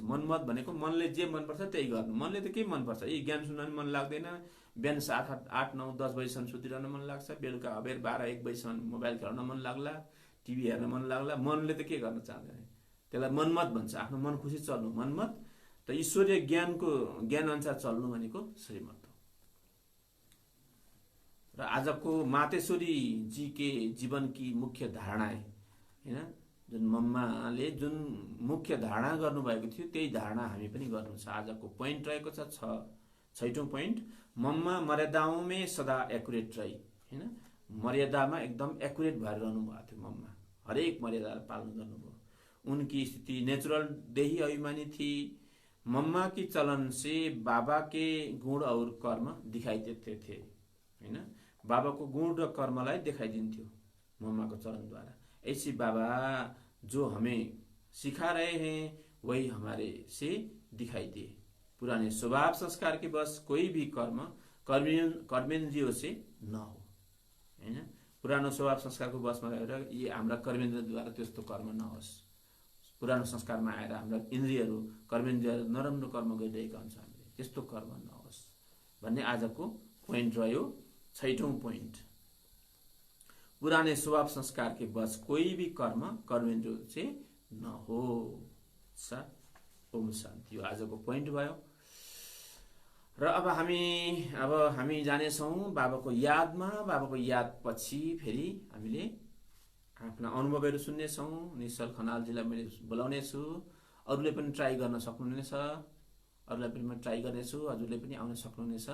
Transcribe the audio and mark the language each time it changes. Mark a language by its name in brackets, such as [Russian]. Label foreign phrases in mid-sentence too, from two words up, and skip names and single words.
[Nepali] मनमत भनेको मनले जे मनपर्छ त्यही गर्नु। मनले त के मनपर्छ, यी ज्ञान सुन्न मन लाग्दैन, बिहान 7, 8, 9, 10 बजीसम्म सुतिरहन मन लाग्छ, बेलुका अबेर 12, 1 बजीसम्म मोबाइल खेल्न मन लाग्ला, टिभी हेर्न मन लाग्ला। मनले त के गर्न चाहँदैन, त्यसलाई मनमत भन्छ। आफ्नो मन खुसी चल्नु मनमत, त ईश्वरीय ज्ञान अनुसार चल्नु भनेको श्रीमत हो। र आजको [Hindi] मातेश्वरी जी के जीवन की मुख्य धारणाएं [Nepali] हैन, जुन मम्माले जुन मुख्य धारणा गर्नुभएको थियो त्यही धारणा हामी पनि गर्नु छ। आजको पोइन्ट रहेको छ 6औं पोइन्ट, [Hindi] मम्मा मर्यादाओं में सदा एक्युरेट रही हैन। [Nepali] मर्यादामा एकदम एक्युरेट भएर रहनु भएको थियो मम्मा, हरेक मर्यादा पालन गर्नुभयो। [Hindi] उनकी स्थिति नेचुरल देही अभिमानी थी। मम्मा की चलन से बाबा के गुण और कर्म दिखाई देते थे हैन। [Nepali] बाबाको गुण र कर्मलाई देखाइदिन्थ्यो मम्मा को चलन द्वारा। [Hindi] ऐसी बाबा जो हमें सिखा रहे हैं वही हमारे से दिखाई दिए। पुराने स्वभाव संस्कार के बस कोई भी कर्म कर्मेंद्रियों से न हो हैन। [Nepali] पुरानो स्वभाव संस्कारको बसमा रहेर यी हाम्रा कर्मेन्द्रियद्वारा त्यस्तो कर्म नहोस्। पुरानो संस्कारमा आएर हाम्रा इन्द्रियहरू कर्मेन्द्रियहरू नराम्रो कर्म गरिरहेका हुन्छ, हामीले त्यस्तो कर्म नहोस् भन्ने आजको पोइन्ट रह्यो। 6औं पोइन्ट, [Hindi] पुराने स्वभाव संस्कार के बस कोई भी कर्म कर्मेन्द्रियों से न हो। [Nepali] ओम शान्ति, यो आजको पोइन्ट भयो। र अब हामी जानेछौँ बाबाको यादमा। बाबाको याद पछि फेरि हामीले आफ्ना अनुभवहरू सुन्नेछौँ। निश्चल खनालजीलाई मैले बोलाउने छु, अरूले पनि ट्राई गर्न सक्नुहुनेछ, अरूलाई पनि म ट्राई गर्नेछु, हजुरले पनि आउन सक्नुहुनेछ।